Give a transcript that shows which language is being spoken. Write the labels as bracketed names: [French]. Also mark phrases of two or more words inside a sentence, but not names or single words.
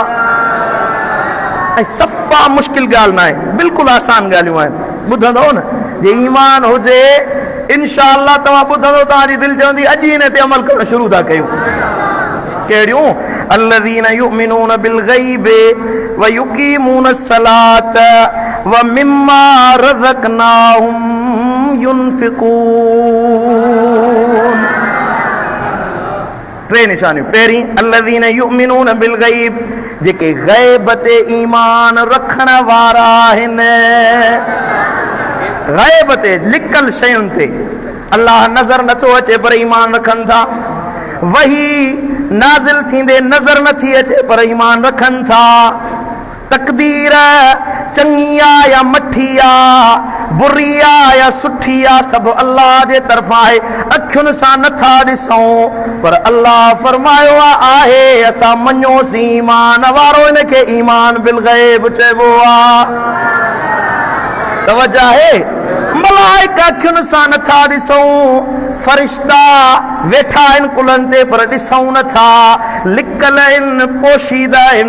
[Sindhi] ऐं सफ़ा मुश्किल ॻाल्हि न आहे, बिल्कुलु आसान ॻाल्हियूं आहिनि। ॿुधंदो न, जे ईमान हुजे इंशाअल्लाह तव्हां ॿुधंदो, तव्हांजी दिलि चवंदी अॼु हिन ते अमल करणु शुरू था कयूं। [Arabic] कहिड़ियूं? الذين يؤمنون بالغيب ويقيمون الصلاة ومما رزقناهم ينفقون. [Sindhi] टे निशानियूं। पहिरीं [Arabic] الذين يؤمنون بالغيب, [Sindhi] जेके ग़ैब ते ईमान रखण वारा आहिनि। ग़ैब ते लिकल शयुनि ते अल्लाह नज़र नथो अचे पर ईमान रखनि था। वही नाज़िल थींदे नज़र नथी अचे पर ईमान रखनि था। तकदीर चंगी आ या मठी आ, बुरी आ या सुठी आ, सब अल्लाह जे तरफां आहे। अखियुनि सां नथा ॾिसूं पर अल्लाह फरमायो आहे असां मञोसीं ईमान वारो, इनखे [Arabic] إيمان بالغيب [Sindhi] चइबो आहे। तवज्जो आहे, मलाइका अखियुनि सां नथा ॾिसूं, फरिश्ता वेठा आहिनि कुलनि ते पर ॾिसूं नथा, लिकल आहिनि, पोशीदा आहिनि।